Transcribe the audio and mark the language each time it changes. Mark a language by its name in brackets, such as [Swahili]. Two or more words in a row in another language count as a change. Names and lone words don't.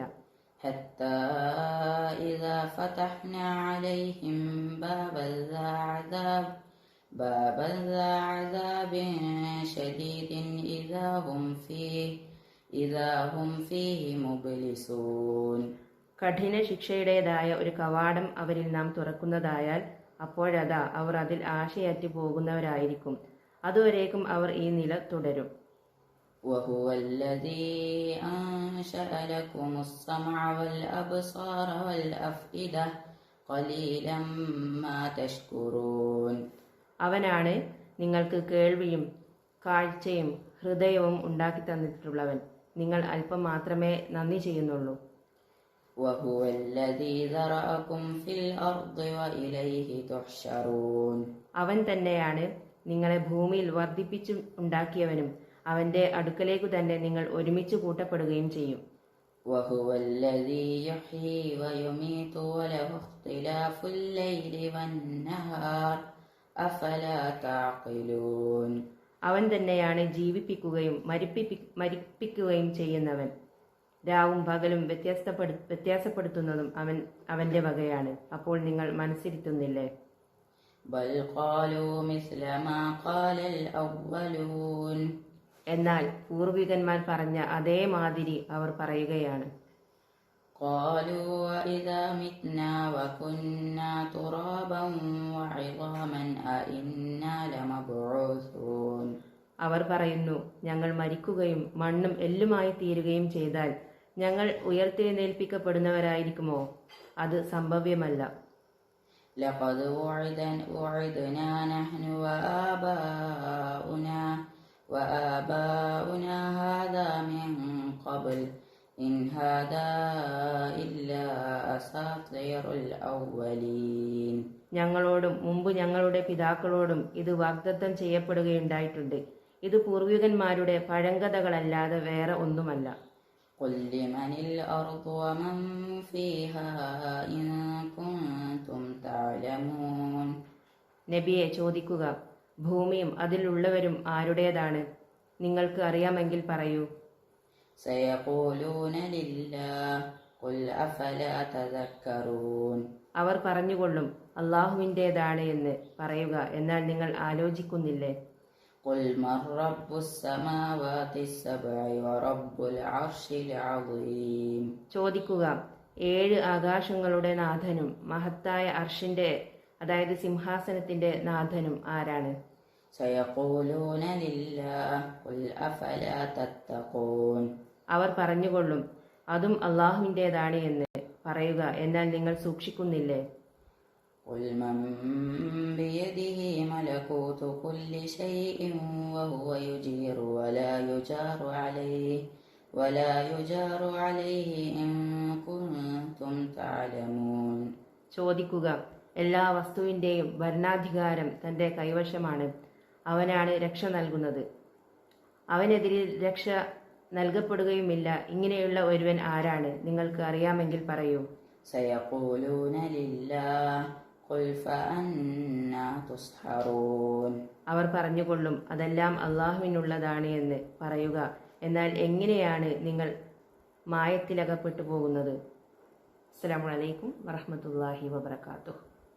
[Arabic] حتى إذا فتحنا عليهم بابا ذا عذاب شديد إذا هم فيه مبلسون. [Malayalam] കഠിന ശിക്ഷയുടേതായ ഒരു കവാടം അവരിൽ നാം തുറക്കുന്നതായാൽ അപ്പോഴതാ അവർ അതിൽ ആശയറ്റു പോകുന്നവരായിരിക്കും. അതുവരേക്കും അവർ ഈ നില തുടരും. [Arabic] وهو الذي أنشأ لكم السمع والأبصار والأفئدة قليلا ما تشكرون. [Malayalam] അവനാണ് നിങ്ങൾക്ക് കേൾവിയും കാഴ്ചയും ഹൃദയവും ഉണ്ടാക്കി തന്നിട്ടുള്ളവൻ. നിങ്ങൾ അല്പം മാത്രമേ നന്ദി ചെയ്യുന്നുള്ളൂ. [Arabic] وهو الذي ذرأكم في الأرض وإليه تحشرون. [Malayalam] അവൻ തന്നെയാണ് നിങ്ങളെ ഭൂമിയിൽ വർദ്ധിപ്പിച്ചു ഉണ്ടാക്കിയവനും അവന്റെ അടുക്കലേക്കു തന്നെ നിങ്ങൾ ഒരുമിച്ച് കൂട്ടപ്പെടുകയും ചെയ്യും. [Arabic] وهو الذي يحيي ويميت وله اختلاف الليل والنهار أفلا تعقلون. [Malayalam] അവൻ തന്നെയാണ് ജീവിപ്പിക്കുകയും മരിപ്പിക്കുകയും ചെയ്യുന്നവൻ. രാവും പകലും വ്യത്യാസപ്പെടുത്തുന്നതും അവന്റെ വകയാണ്. അപ്പോൾ നിങ്ങൾ മനസ്സിരുത്തുന്നില്ലേ? [Arabic] بل قالوا مثل ما قال الأولون. [Malayalam] എന്നാൽ പൂർവികന്മാർ പറഞ്ഞ അതേ മാതിരി അവർ പറയുകയാണ്. [Arabic] قالوا وإذا متنا وكنا ترابا وعظاما أإنا لمبعوثون. [Malayalam] അവർ പറയുന്നു, ഞങ്ങൾ മരിക്കുകയും മണ്ണും എല്ലുമായി തീരുകയും ചെയ്താൽ ഞങ്ങൾ ഉയർത്തെഴുന്നേൽപ്പിക്കപ്പെടുന്നവരായിരിക്കുമോ? അത് സംഭവ്യമല്ല. [Arabic] لقد وعدنا نحن وآباؤنا هذا من قبل إن هذا إلا أساطير الأولين. [Malayalam] ഞങ്ങളോടും മുമ്പ് ഞങ്ങളുടെ പിതാക്കളോടും ഇത് വാഗ്ദത്തം ചെയ്യപ്പെടുകയുണ്ടായിട്ടുണ്ട്. ഇത് പൂർവികന്മാരുടെ പഴങ്കഥകളല്ലാതെ വേറെ ഒന്നുമല്ല. [Arabic] قل لمن الأرض ومن فيها إن كنتم تعلمون. [Malayalam] നബിയെ ചോദിക്കുക, ഭൂമിയും അതിലുള്ളവരും ആരുടേതാണ്? നിങ്ങൾക്ക് അറിയാമെങ്കിൽ പറയൂ. [Arabic] سيقولون لله قل أفلا تذكرون. [Malayalam] അവർ പറഞ്ഞുകൊള്ളും, അള്ളാഹുവിൻ്റേതാണ് എന്ന് പറയുക. എന്നാൽ നിങ്ങൾ ആലോചിക്കുന്നില്ലേ? [Arabic] قل من رب السماوات السبع ورب العرش العظيم. [Malayalam] ചോദിക്കുക, 7 ആകാശങ്ങളുടെ നാഥനും മഹത്തായ അർഷിന്റെ അതായത് സിംഹാസനത്തിന്റെ നാഥനും ആരാണ്? [Arabic] سيقولون لله قل أفلا تتقون. [Malayalam] അവർ പറഞ്ഞുകൊള്ളും, അതും അള്ളാഹുവിൻ്റേതാണ് എന്ന് പറയുക. എന്നാൽ നിങ്ങൾ സൂക്ഷിക്കുന്നില്ലേ? [Arabic] قل من بيده ملكوت كل شيء وهو يجير ولا يجار عليه إن كنتم تعلمون. [Malayalam] ചോദിക്കുക, എല്ലാ വസ്തുവിൻ്റെയും ഭരണാധികാരം തൻ്റെ കൈവശമാണ്. അവനാണ് രക്ഷ നൽകുന്നത്. അവനെതിരിൽ രക്ഷ നൽകപ്പെടുകയുമില്ല. ഇങ്ങനെയുള്ള ഒരുവൻ ആരാണ്? നിങ്ങൾക്ക് അറിയാമെങ്കിൽ പറയൂ. [Arabic] سيقولون لله قل فأنا تسحرون. [Malayalam] അവർ പറഞ്ഞുകൊള്ളും, അതെല്ലാം അള്ളാഹുവിനുള്ളതാണ് എന്ന്. പറയുക, എന്നാൽ എങ്ങനെയാണ് നിങ്ങൾ മായത്തിലകപ്പെട്ടു പോകുന്നത്? [Arabic] السلام عليكم ورحمة الله وبركاته.